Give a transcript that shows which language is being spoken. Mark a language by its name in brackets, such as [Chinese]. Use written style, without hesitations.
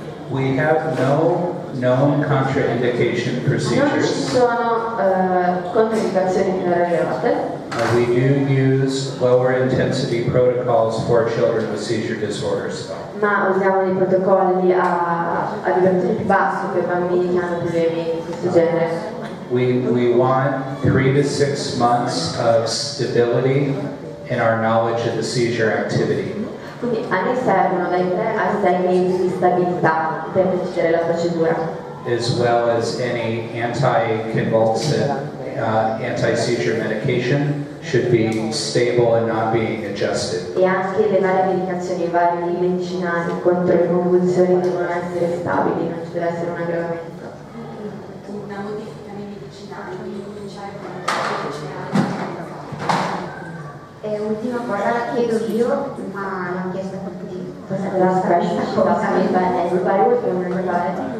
[English] We have no known contraindication [Italian] Non ci [English] procedures. [Italian] sono controindicazioni rilevate. [English] We do use lower intensity protocols for children with seizure disorders. [Italian] Ma usiamo dei protocolli a vibrazioni più basse per bambini che hanno problemi di questo genere. [English] We want 3 to 6 months of stability in our knowledge of the seizure activity. [Italian] Quindi a noi servono dai 3 a 6 mesi di stabilità per decidere la procedura, [English] as well as any anti-convulsant, anti-seizure medication should be stable and not being adjusted. [Italian] e anche le varie medicazioni, i vari medicinali contro le convulsioni devono essere stabili, non ci deve essere un aggravamento. Una modifica nei medicinali, quindi cominciare con E ultima cosa la chiedo io, ma l'ho chiesta per tutti. [English] The last question she asked me, but everybody was wondering about it.